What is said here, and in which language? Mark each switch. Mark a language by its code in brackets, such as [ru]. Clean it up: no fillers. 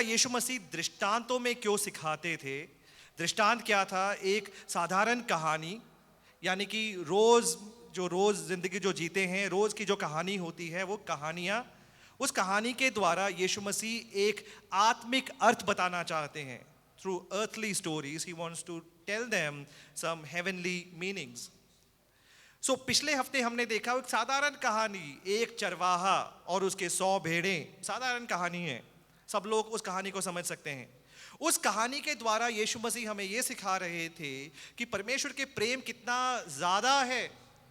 [hi] यीशु मसीह दृष्टांतों में क्यों सिखाते थे? दृष्टांत क्या था? एक साधारण कहानी, यानी कि रोज जिंदगी जो जीते हैं, रोज की जो कहानी होती है, वो कहानियाँ, उस कहानी के द्वारा यीशु मसीह एक आत्मिक अर्थ बताना चाहते हैं। [en] Through earthly stories, he wants to tell them some heavenly meanings. [hi] So पिछले हफ्ते हमने देखा एक साधारण कहानी, एक चरवाहा और उसके 100 भेड़ें। साधारण कहानी है, सब लोग उस कहानी को समझ सकते हैं। उस कहानी के द्वारा यीशु मसीह हमें यह सिखा रहे थे कि परमेश्वर के प्रेम कितना ज्यादा है।